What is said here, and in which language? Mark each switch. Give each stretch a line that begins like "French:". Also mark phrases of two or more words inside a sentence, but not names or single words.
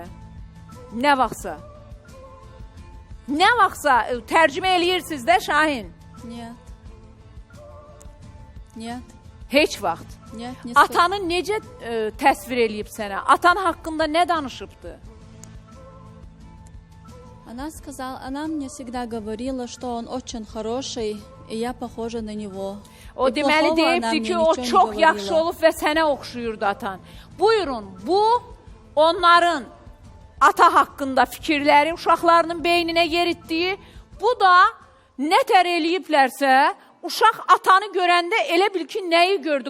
Azerbaijani: Nə vaxtsa. Nə vaxtsa tərcümə eləyirsiniz də Şahin. Niyə? Heç vaxt. Atanı necə təsvir eləyib sənə? Atan haqqında nə danışıbdı?
Russian: Она мне всегда говорила, что он очень хороший, и я похожа на него.
Azerbaijani: O deməli deyibdi ki, o çox yaxşı olub və sənə oxşuyurdu atan. Buyurun, bu onların ata haqqında fikirləri uşaqlarının beyninə yeritdiyi, bu da nətər eləyiblərsə, uşaq atanı görəndə elə bil ki, nəyi gördü?